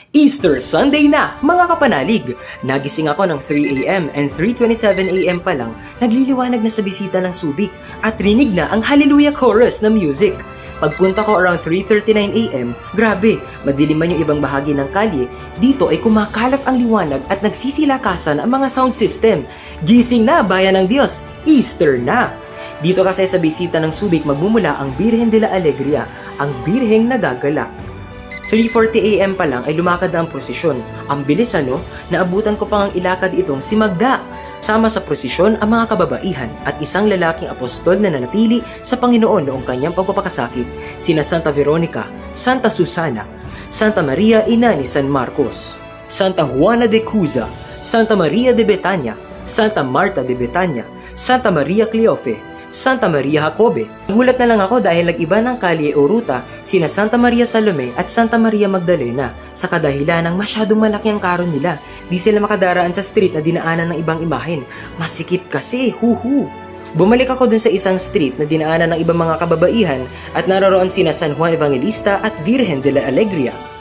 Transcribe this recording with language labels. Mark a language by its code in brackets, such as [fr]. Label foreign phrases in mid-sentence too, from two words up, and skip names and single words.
[tl] Easter Sunday na, mga kapanalig! Nagising ako ng 3 a.m. and 3:27 a.m. pa lang, nagliliwanag na sa bisita ng Subic at rinig na ang Hallelujah Chorus na music. Pagpunta ko around 3:39 a.m., grabe, madilim man yung ibang bahagi ng kalye, dito ay kumakalat ang liwanag at nagsisilakasan ang mga [en] sound system. [tl] Gising na, bayan ng Diyos! Easter na! Dito kasi sa bisita ng Subic magmumula ang Birhen de la Alegria, ang birheng nagagalak. 3:40 a.m. pa lang ay lumakad na ang prosesyon. Ang bilis naabutan ko pang ang ilakad itong si Magda. Sama sa prosesyon ang mga kababaihan at isang lalaking apostol na nanatili sa Panginoon noong kanyang pagpapakasakit, sina Santa Veronica, Santa Susana, Santa Maria Ina ni San Marcos, Santa Juana de Cuza, Santa Maria de Betania, Santa Marta de Betania, Santa Maria Cleofe, Santa Maria Jacobe. Nagulat na lang ako dahil nag-iba ng kalye o ruta sina Santa Maria Salome at Santa Maria Magdalena sa kadahilan ng masyadong malaki ang karon nila. Di sila makadaraan sa street na dinaanan ng ibang imahen. Masikip kasi, huhu! Bumalik ako dun sa isang street na dinaanan ng ibang mga kababaihan at naroroon sina San Juan Evangelista at Virgen de la Alegria.